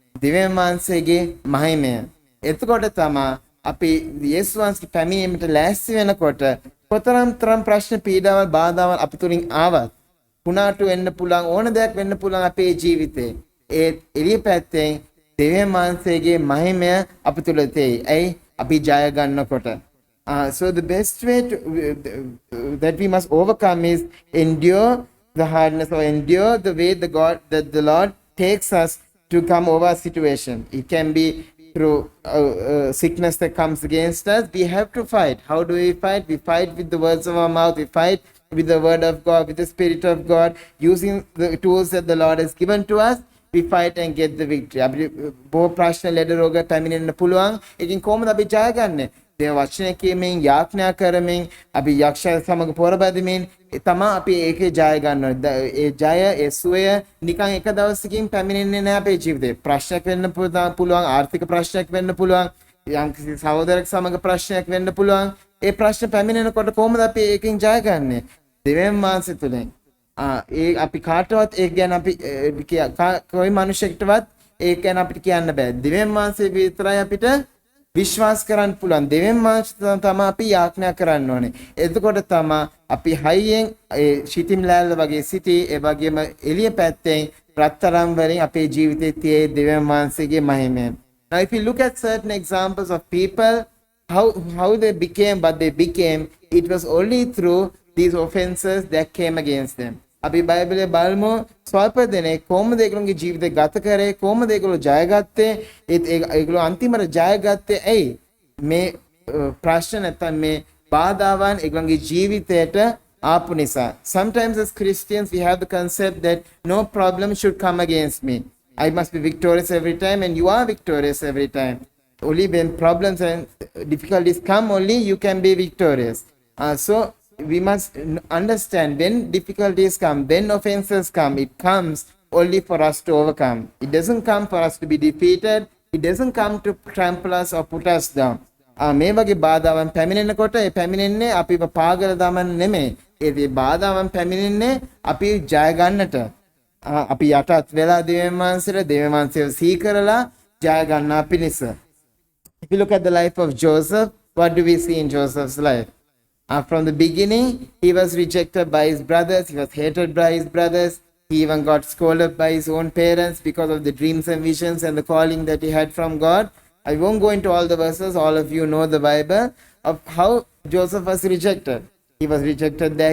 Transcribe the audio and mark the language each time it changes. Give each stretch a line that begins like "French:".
Sinhala: දෙවියන් වහන්සේගේ මහිමය. එතකොට තමයි අපි යේසුස් වහන්සේගේ පැමිණීමට ලෑස්ති වෙනකොට කොතරම් තරම් ප්‍රශ්න පීඩාවල් බාධාවල් අපි තුලින් ආවත් පුනාටු වෙන්න පුළුවන් ඕන දෙයක් වෙන්න පුළුවන් අපේ ජීවිතේ. ඒ එළිය පැත්තෙන් දෙවියන් වහන්සේගේ මහිමය අපි තුල තේයි. ඇයි? අපි ජය ගන්නකොට.
English: So the best way that we must overcome is endure the hardness or endure the way the Lord takes us to come over a situation. It can be through sickness that comes against us. We have to fight. How do we fight? We fight with the words of our mouth. We fight with the word of God, with the Spirit of God, using the tools that the Lord has given to us. We fight and get the victory.
Sinhala: අපි බොහෝ ප්‍රශ්න ලෙඩ රෝග පැමිණෙන්න පුළුවන්. ඒකෙන් කොහොමද අපි ජය ගන්නෙ? දේව වචනය කියමින් යාඥා කරමින් අපි යක්ෂ සමග පොරබැදමින් තමා අපි ඒකේ ජය ගන්නවා. ඒ ජය ඒ සුවය නිකන් එක දවසකින් පැමිණෙන්නේ නැහැ අපේ ජීවිතේ. ප්‍රශ්නයක් වෙන්න පුළුවන්, ආර්ථික ප්‍රශ්නයක් වෙන්න පුළුවන්, යම්කිසි සහෝදරයෙක් සමග ප්‍රශ්නයක් වෙන්න පුළුවන්. ඒ ප්‍රශ්න පැමිණෙනකොට කොහොමද අපි ඒකෙන් ජය ගන්නෙ? දෙවියන් වහන්සේ තුලින්. ඒ අපි කාටවත් ඒක ගැන අපි කොයි මිනිහෙක්ටවත් ඒක ගැන අපිට කියන්න බෑ. දෙවියන් වහන්සේ විතරයි අපිට විශ්වාස කරන්න පුළුවන්. දෙවියන් වහන්සේ තමයි අපි යාඥා කරන්න ඕනේ. එතකොට තමයි අපි හයියෙන් ඒ සිටිම් ලෑල්ල වගේ සිටි ඒ වගේම එළිය පැත්තෙන් රත්තරන් වලින් අපේ ජීවිතයේ tie දෙවියන් වහන්සේගේ මහිමයෙන්.
English: Now if you look at certain examples of people how they became what they became, it was only through these offenses that came against them.
Sinhala: අපි බයිබලයේ බලමු ස්වල්ප දෙනෙක් කොහොමද ඒගොල්ලෝගේ ජීවිතය ගත කරේ, කොහොමද ඒගොල්ලෝ ජයගත්තේ, ඒගොල්ලෝ අන්තිමට ජයගත්තේ ඇයි? මේ ප්‍රශ්න නැත්නම් මේ බාධාවන් ඒගොල්ලෝගේ ජීවිතයට ආපු නිසා.
English: Sometimes as Christians we have the concept that no problem should come against me. I must be victorious every time, and you are victorious every time. Only when problems and difficulties come, only you can be victorious. So we must understand when difficulties come, when offenses come, it comes only for us to overcome. It doesn't come for us to be defeated. It doesn't come to trample us or put us down.
Sinhala: මේ වගේ බාධාවන් පැමිණෙනකොට ඒ පැමිණෙන්නේ අපිව පාගල දමන්න නෙමෙයි. ඒ බාධාවන් පැමිණෙන්නේ අපි ජය ගන්නට. අපි යටත් වෙලා දෙවියන් වහන්සේව සිහි කරලා ජය ගන්නා පිණිස.
English: If you look at the life of Joseph, what do we see in Joseph's life? From the beginning, he was rejected by his brothers. He was hated by his brothers. He even got scolded by his own parents because of the dreams and visions and the calling that he had from God. I won't go into all the verses. All of you know the Bible of how Joseph was rejected. He was rejected there.